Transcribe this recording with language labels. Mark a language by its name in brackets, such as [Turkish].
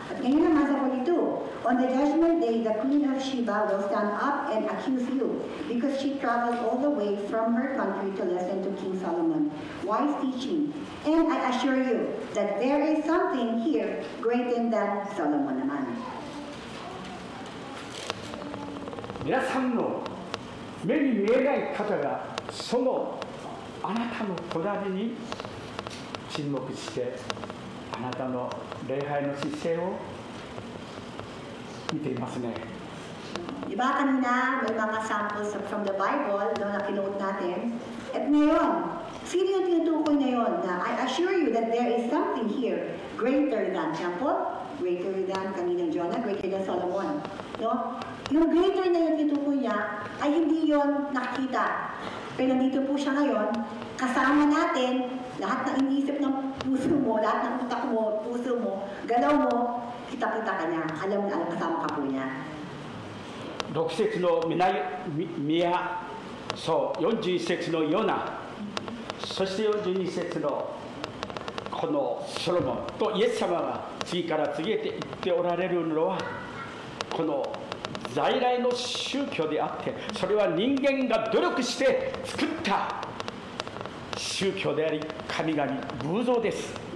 [Filipino] At ngayon naman sa 42, [English] on the judgment day, the Queen of Sheba will stand up and accuse you because she traveled all the way from her country to listen to King Solomon. Wise teaching. And I assure you that there is something here greater than Solomon naman. [Japanese] 皆さんの目に見えない方がそのあなたの隣に沈黙してあなたの礼拝の姿勢を見ていますね。 [Filipino] Diba kanina may mga [English] samples from the Bible [Filipino] na kinote natin? At ngayon, sino yung tinutukoy na yun? [English] Na I assure you that there is something here greater than temple, greater than kaninang Jonah, greater than Solomon. No? [Filipino] Yung greater na yung tinutukoy niya ay hindi yon nakikita. Pero nandito po siya ngayon, kasama natin, lahat ng iniisip ng puso mo, lahat ng utak mo, puso mo, galaw mo, kita-kita ka niya. Alam na alam, kasama ka po niya. [Japanese] 6節の宮、そう、41節のヨナ、そして42節のこのソロモンとイエス様が次から次へと言っておられるのは、この在来の宗教であって、それは人間が努力して作った宗教であり、神々、偶像です。